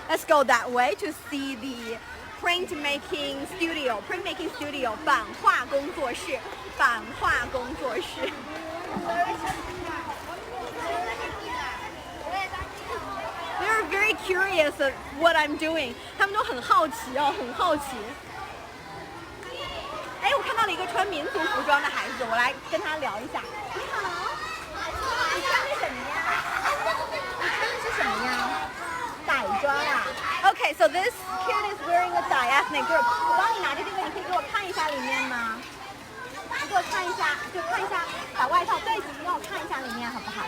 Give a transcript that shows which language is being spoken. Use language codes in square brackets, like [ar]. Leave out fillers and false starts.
[en] Let's go that way to see the printmaking studio. Printmaking studio 版画工作室，版画工作室。 They're very curious of what I'm doing. [zh] 他们都很好奇哦，很好奇。哎，我看到了一个穿民族服装的孩子，我来跟他聊一下。你好，你穿的什么呀？你穿的是什么呀？傣装啊。 [en] Okay, so this kid is wearing a Thai ethnic group. [zh] 我帮你拿着这个，你可以给我看一下里面吗？你给我看一下，就看一下，把外套对起，让我看一下里面好不好？